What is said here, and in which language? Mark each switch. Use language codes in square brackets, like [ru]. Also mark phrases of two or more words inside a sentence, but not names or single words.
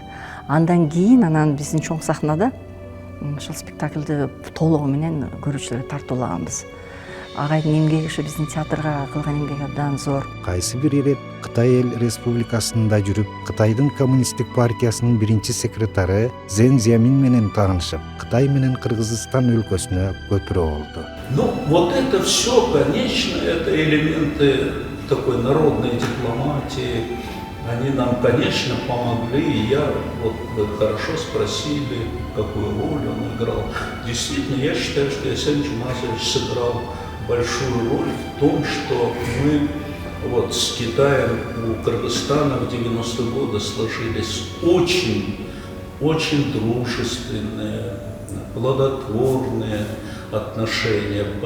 [ky] Андан кийин анан биздин чоң сахнада ошол спектакльди толугу менен көрүүчүлөргө тартуулаганбыз. Агайдын эмгеги ошо биздин театрга кылган эмгеги абдан зор. Кайсы бир ирет Кытай Эл Республикасында жүрүп, Кытайдын коммунисттик партиясынын биринчи секретары Зен Зямин менен таанышып, Кытай менен Кыргызстан өлкөсүнө көпүрө болду. [ru] Ну, вот это все, конечно, это элементы такой народной дипломатии. Они нам, конечно, помогли. И я, вот вы хорошо спросили, какую роль он играл. Действительно, я считаю, что Эсен Жумазович сыграл большую роль в том, что мы вот с Китаем у Кыргызстана в 90-е годы сложились очень дружественные, плодотворные отношения.